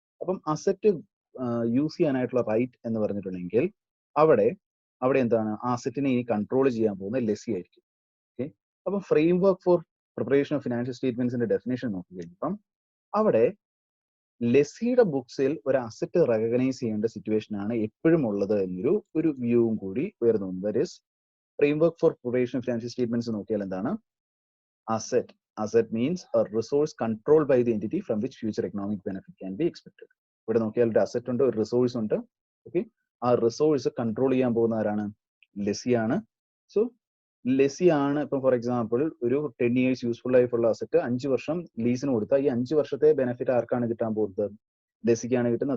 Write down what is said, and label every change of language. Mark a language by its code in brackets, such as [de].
[ml] അപ്പം asset use ചെയ്യാനായിട്ടുള്ള right എന്ന് പറഞ്ഞിട്ടുണ്ടെങ്കിൽ അവിടെ എന്താണ് ആ അസറ്റിനെ ഇനി കൺട്രോൾ ചെയ്യാൻ പോകുന്ന ലെസ്സി ആയിരിക്കും. ഓക്കെ. അപ്പം frame work for preparation of financial സ്റ്റേറ്റ്മെന്റ്സിന്റെ definition നോക്കി കഴിഞ്ഞപ്പം അവിടെ ലെസ്സിയുടെ ബുക്സിൽ ഒരു അസറ്റ് റെക്കഗ്നൈസ് ചെയ്യേണ്ട സിറ്റുവേഷൻ ആണ് എപ്പോഴും ഉള്ളത് എന്നൊരു വ്യൂവും കൂടി ഉയർന്നു വന്നു. [en] that is framework for preparation of financial statements [ml] നോക്കിയാൽ എന്താണ് [en] Asset means a resource controlled by the entity from which future economic benefit can be expected. [ml] ഇവിടെ നോക്കിയാൽ ഒരു അസറ്റ് ഉണ്ട്, ഒരു റിസോഴ്സ് ഉണ്ട്. ഓക്കെ. ആ റിസോഴ്സ് കൺട്രോൾ ചെയ്യാൻ പോകുന്ന ആരാണ്, ലെസ്സിയാണ്. സോ ലെസ്സിയാണ് ഇപ്പം ഫോർ എക്സാമ്പിൾ ഒരു 10 years യൂസ്ഫുൾ ലൈഫുള്ള അസറ്റ് 5 വർഷം ലീസിന് കൊടുത്താൽ ഈ 5 വർഷത്തെ ബെനിഫിറ്റ് ആർക്കാണ് കിട്ടാൻ പോകുന്നത്, ലെസ്സിക്കാണ് കിട്ടുന്നത്.